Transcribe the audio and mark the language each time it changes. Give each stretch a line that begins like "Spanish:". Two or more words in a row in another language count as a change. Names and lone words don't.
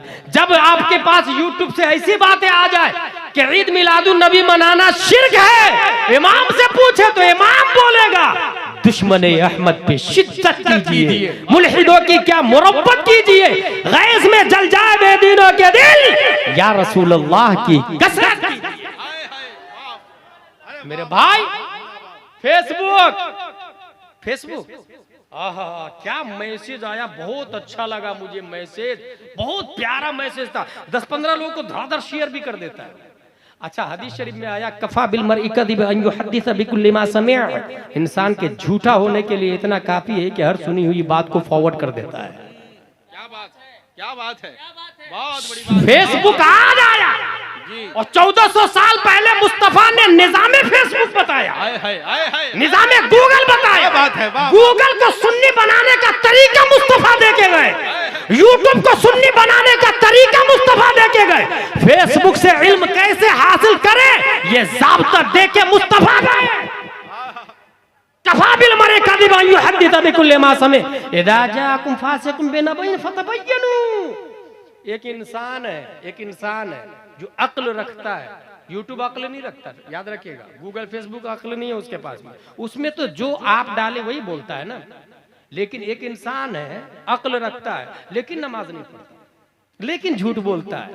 Hindi: जब आपके पास यूट्यूब से ऐसी बातें आ जाए कि ईद मिलादुन नबी मनाना शिर्क है, इमाम से पूछे तो इमाम बोलेगा दुश्मने अहमद पे शिद्दत कीजिए, मुल्हिदों की क्या मुरब्बत कीजिए, गैस में जल जाए बेदीनों के दिल,
Arabic: يا رسول الله
Hindi: की कसरत कीजिए। मेरे भाई फेसबुक आहा क्या मैसेज आया, बहुत अच्छा लगा मुझे मैसेज, बहुत प्यारा मैसेज था। 10-15 लोगों को धड़ाधड़ शेयर भी कर देता है। अच्छा, हदीस शरीफ में आया
Arabic: كفى بالمرء كذبا أن يحدث بكل ما سمع,
Hindi: इंसान के झूठा होने के लिए इतना काफी है कि हर सुनी हुई बात को फॉरवर्ड कर देता है। क्या बात है, क्या बात है, बहुत बड़ी बात। फेसबुक आज आया और 1400 साल पहले मुस्तफा ने निजामे फेसबुक बताया, निजामे गूगल बताया। बात है, गूगल को सुन्नी बनाने का तरीका मुस्तफा दे के गए, यूट्यूब को सुन्नी बनाने का तरीका मुस्तफा दे के गए, फेसबुक से इल्म कैसे हासिल करें ये ज़ाब्ता दे के मुस्तफा गए।
Arabic: كفى بالمرء كذبا أن يحدث بكل ما سمع إذا جاءكم فاسق بنبإ فتبينوا.
Hindi: एक इंसान है जो अक्ल रखता है। यूट्यूब अक्ल नहीं रखता, याद रखिएगा। गूगल फेसबुक अक्ल नहीं है उसके पास में, उसमें तो जो आप डाले वही बोलता है ना। लेकिन एक इंसान है अक्ल रखता है लेकिन नमाज नहीं पढ़ता, लेकिन झूठ बोलता है।